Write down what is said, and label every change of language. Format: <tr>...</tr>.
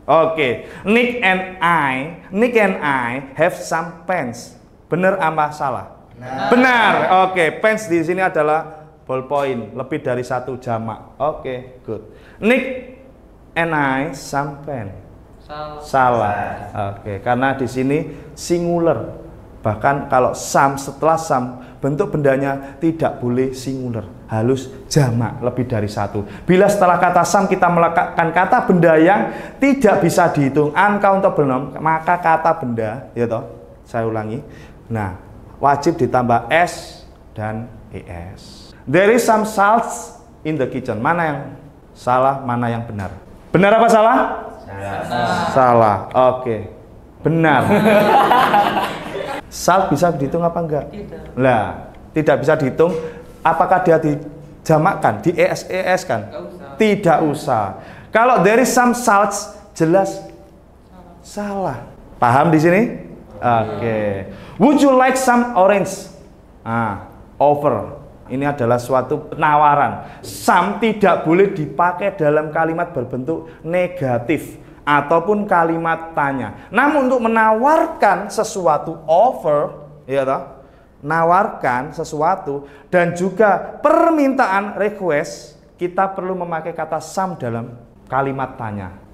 <en>Oke, Nick and I have some pens.</en> <id>Benar apa salah? Benar. Oke, pens di sini adalah ballpoint, lebih dari satu jamak.</id> <en>Oke, good. Nick and I some pen. Salah.</en> <id>Oke, karena di sini singular. Bahkan kalau some setelah some, bentuk bendanya tidak boleh singular, harus jamak, lebih dari satu. Bila setelah kata some kita meletakkan kata benda yang tidak bisa dihitung, uncountable noun, maka kata benda, ya toh, saya ulangi. Nah, wajib ditambah s dan es.</id> <en>There is some salts in the kitchen.</en> <id>Mana yang salah, mana yang benar? Benar apa salah? Salah. Oke. Benar. Salt bisa dihitung apa enggak? Tidak. Lah, tidak bisa dihitung. Apakah dia dijamakkan, di es kan? Tidak usah. Kalau there is some salts, jelas salah. Paham di sini? Oke.</id> <en>Would you like some orange? Offer.</en> <id>Ini adalah suatu penawaran. Some tidak boleh dipakai dalam kalimat berbentuk negatif ataupun kalimat tanya. Namun untuk menawarkan sesuatu, offer, ya toh, nawarkan sesuatu, dan juga permintaan, request, kita perlu memakai kata some dalam kalimat tanya.</id>